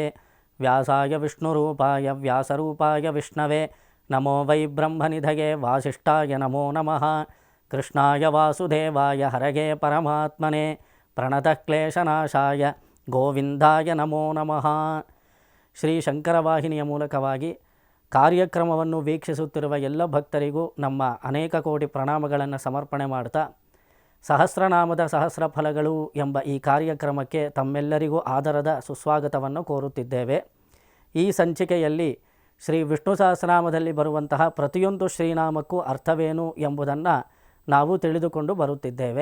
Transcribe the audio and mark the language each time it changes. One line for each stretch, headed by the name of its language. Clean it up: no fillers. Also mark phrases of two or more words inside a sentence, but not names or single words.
Sanskrit: व्यासाय विष्णुरूपाय व्यासरूपाय विष्णवे नमो वै ब्रह्मनिधये वासिष्ठाय नमो नमः। कृष्णाय वासुदेवाय हरये परमात्मने प्रणतः क्लेशनाशाय ಗೋವಿಂದಾಯ ನಮೋ ನಮಃ.
Kannada: ಶ್ರೀ ಶಂಕರವಾಹಿನಿಯ ಮೂಲಕವಾಗಿ ಕಾರ್ಯಕ್ರಮವನ್ನು ವೀಕ್ಷಿಸುತ್ತಿರುವ ಎಲ್ಲ ಭಕ್ತರಿಗೂ ನಮ್ಮ ಅನೇಕ ಕೋಟಿ ಪ್ರಣಾಮಗಳನ್ನು ಸಮರ್ಪಣೆ ಮಾಡ್ತಾ, ಸಹಸ್ರನಾಮದ ಸಹಸ್ರ ಫಲಗಳು ಎಂಬ ಈ ಕಾರ್ಯಕ್ರಮಕ್ಕೆ ತಮ್ಮೆಲ್ಲರಿಗೂ ಆದರದ ಸುಸ್ವಾಗತವನ್ನು ಕೋರುತ್ತಿದ್ದೇವೆ. ಈ ಸಂಚಿಕೆಯಲ್ಲಿ ಶ್ರೀ ವಿಷ್ಣು ಸಹಸ್ರನಾಮದಲ್ಲಿ ಬರುವಂತಹ ಪ್ರತಿಯೊಂದು ಶ್ರೀನಾಮಕ್ಕೂ ಅರ್ಥವೇನು ಎಂಬುದನ್ನು ನಾವು ತಿಳಿದುಕೊಂಡು ಬರುತ್ತಿದ್ದೇವೆ.